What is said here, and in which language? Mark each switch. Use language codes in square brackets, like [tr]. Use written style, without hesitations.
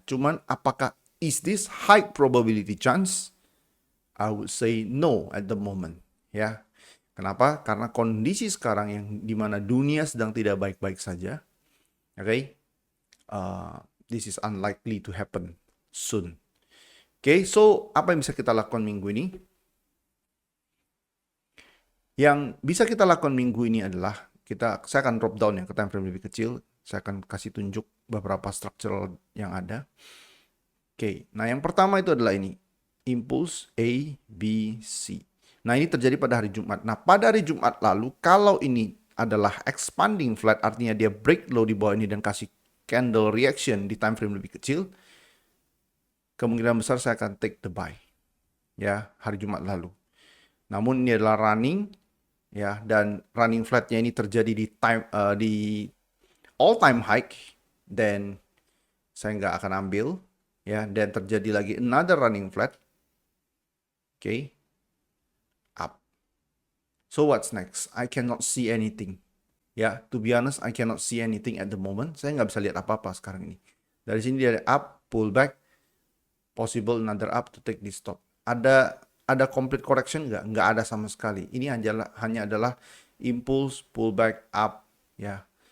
[id] Cuman apakah [en] is this high probability chance? I would say no at the moment. [id] Ya. Kenapa? Karena kondisi sekarang yang dimana dunia sedang tidak baik-baik saja. Oke. [en] this is unlikely to happen soon. [id] Oke, so apa yang bisa kita lakukan minggu ini? Yang bisa kita lakukan minggu ini adalah saya akan drop down ya ke time frame lebih kecil. Saya akan kasih tunjuk beberapa structural yang ada. Oke, nah yang pertama itu adalah ini. Impulse A, B, C. Nah ini terjadi pada hari Jumat. Nah pada hari Jumat lalu, kalau ini adalah expanding flat, artinya dia break low di bawah ini dan kasih candle reaction di time frame lebih kecil, kemungkinan besar saya akan [en] take the buy. [id] Ya, hari Jumat lalu. Namun ini adalah running, ya, dan running flatnya ini terjadi di all time high, dan saya nggak akan ambil, ya, dan terjadi lagi [en] another running flat, [id] okay, up. [en] So what's next? I cannot see anything, ya, to be honest, I cannot see anything at the moment. [id] Saya nggak bisa lihat apa-apa sekarang ini. Dari sini dia [en] up, pull back, possible another up to take this stop. [id] Ada complete correction nggak? Nggak ada sama sekali. Ini hanya adalah impulse, pullback, up, ya.